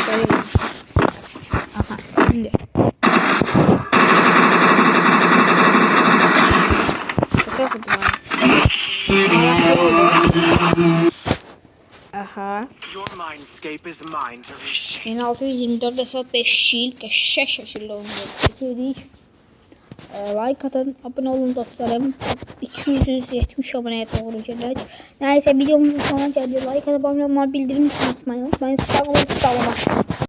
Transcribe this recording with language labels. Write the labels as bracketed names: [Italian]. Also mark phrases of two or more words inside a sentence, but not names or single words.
[Turkish] Aha, şimdi. Aha. [Azerbaijani] 1624 hesap 5 yıl qəşəng şəkildə oynayacağıq. [Turkish] Like atın, abone olun dostlarım. 270 aboneye doğru geldik. Neyse videomuzun sonuna geldi. Like atıp abone olmayı, bildirim açmayı unutmayın. Sağ olun, sağ olun.